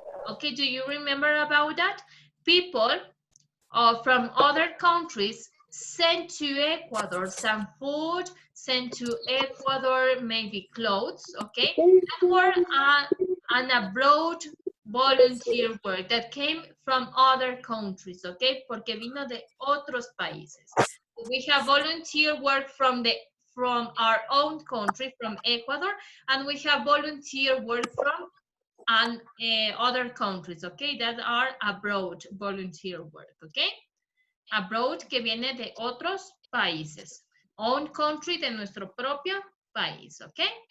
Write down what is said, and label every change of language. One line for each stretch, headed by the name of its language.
English: Okay, do you remember about that? People from other countries sent to Ecuador some food, sent to Ecuador maybe clothes, okay? That were an abroad volunteer work that came from other countries, okay?
Spanish: Porque vino de otros países.
English: We have volunteer work from our own country, from Ecuador, and we have volunteer work from other countries, okay? That are abroad volunteer work, okay?
Spanish: Abroad que viene de otros países.
English: Own country
Spanish: de nuestro propio país, okay?